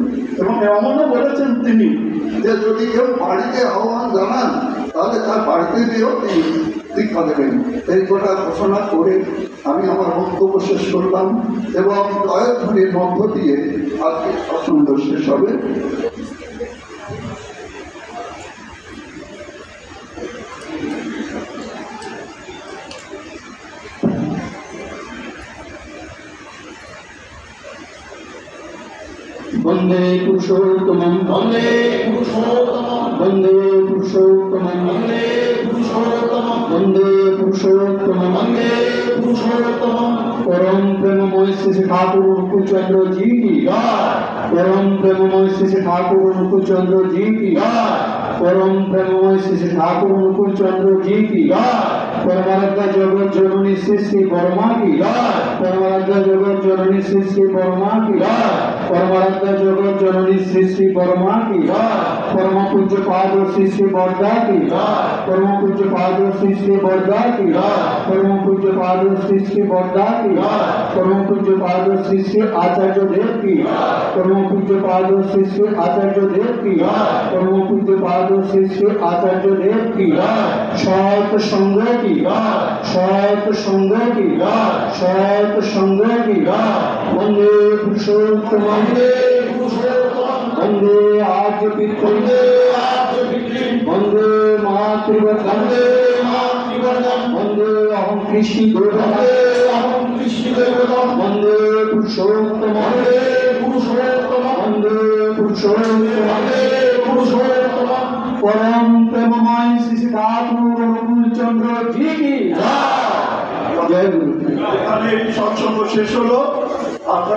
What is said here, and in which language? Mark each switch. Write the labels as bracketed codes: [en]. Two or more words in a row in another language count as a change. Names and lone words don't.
[bn] এবং এমনও বলেছেন তিনি যে যদি কেউ বাড়িতে আহ্বান জানান তাহলে তার বাড়িতে গিয়েও তিনি দীক্ষা দেবেন। এই কথা ঘোষণা করে আমি আমার বক্তব্য শেষ করলাম এবং জয়ধ্বনির মধ্য দিয়ে আজকে সৎসঙ্গ শেষ হবে। [sa] वंदे पुरुषोत्तमं वंदे पुरुषोत्तमं वंदे पुरुषोत्तमं वंदे पुरुषोत्तमं वंदे पुरुषोत्तमं वंदे पुरुषोत्तमं। [hi] परम प्रेममय श्री ठाकुर अनुकूलचंद्र जी की जय। परम प्रेममय श्री ठाकुर अनुकूलचंद्र जी की जय। परम प्रेममय श्री ठाकुर अनुकूलचंद्र जी की जय। परमाराध्या जगत जननी श्री श्री बर्मा की जय। परमाराध्या जगत जननी श्री श्री बर्मा की जय। परमाराध्या जगत जननी श्री श्री बर्मा की जय। परम पूज्य पाद श्री श्री बरदा की जय। परम पूज्य पाद श्री श्री बरदा की जय। परम पूज्य पाद श्री श्री बरदा की जय। परम पूज्य पाद श्री श्री आचार्य देव की जय। परम पूज्य पाद श्री श्री आचार्य देव की जय। परम पूज्य पाद श्री श्री आचार्य देव की जय। सत संग की जय। सत संग की जय। सत संग की जय। [sa] वंदे पुरुषोत्तम वंदे वंदे आद्य पितृ वंदे मातृवंदन वंदे अहं कृष्ण वंदे पुरुषोत्तम वंदे पुरुषोत्तम। [hi] परम प्रेममय श्री ठाकुर अनुकूलचंद्र जी की जय। जय गुरु। [bn] এখানে এই সৎসঙ্গ শেষ হলো। আপনারা